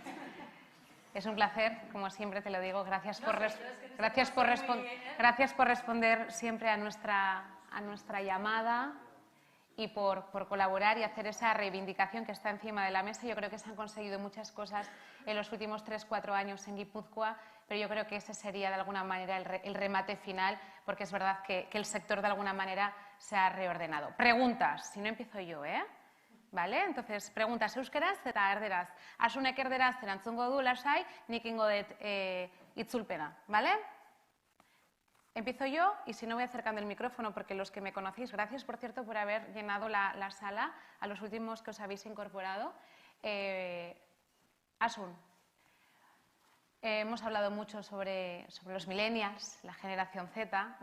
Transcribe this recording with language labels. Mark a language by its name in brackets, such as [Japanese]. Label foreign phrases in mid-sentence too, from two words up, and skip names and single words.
[Spanish] Es un placer, como siempre te lo digo. Gracias por responder siempre a nuestra llamada y por colaborar y hacer esa reivindicación que está encima de la mesa. Yo creo que se han conseguido muchas cosas en los últimos 3-4 años en Guipúzcoa, pero yo creo que ese sería de alguna manera el remate final, porque es verdad que el sector de alguna manera se ha reordenado. Preguntas, si no empiezo yo, ¿eh? ¿Vale? Entonces, preguntas [Basque] euskeraz eta erderaz. Asunek erderaz erantzungo du lasai, nik ingo dut itzulpena, [Spanish] ¿vale? Empiezo yo y si no voy acercando el micrófono porque los que me conocéis, gracias por cierto por haber llenado la sala, a los últimos que os habéis incorporado. Asun, hemos hablado mucho sobre los millennials, la generación Z.